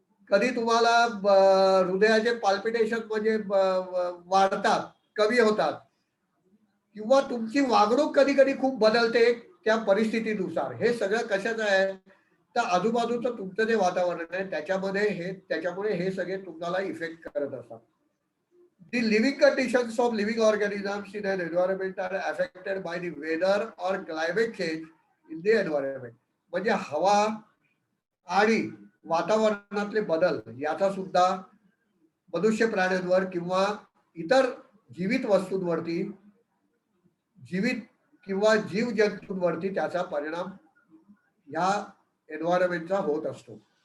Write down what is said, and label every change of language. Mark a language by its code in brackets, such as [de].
[mr] कधी तुम्हाला हृदयाचे पाल्पिटेशन म्हणजे वाढतात, कमी होतात, किंवा तुमची वागणूक कधी कधी खूप बदलते त्या परिस्थितीनुसार. हे सगळं कशाचं आहे, तर आजूबाजूचं तुमचं जे वातावरण आहे त्याच्यामुळे हे सगळे तुम्हाला इफेक्ट करत असतात. [en] The living conditions of living organisms in an environment are affected by the weather or climate change in the environment. [mr] म्हणजे हवा आणि वातावरणातले बदल याचा सुद्धा मनुष्य प्राण्यांवर किंवा इतर जीवित वस्तूंवरती, जीवित किंवा जीव जंतूंवरती त्याचा परिणाम ह्या एन्व्हायरमेंटचा होत असतो.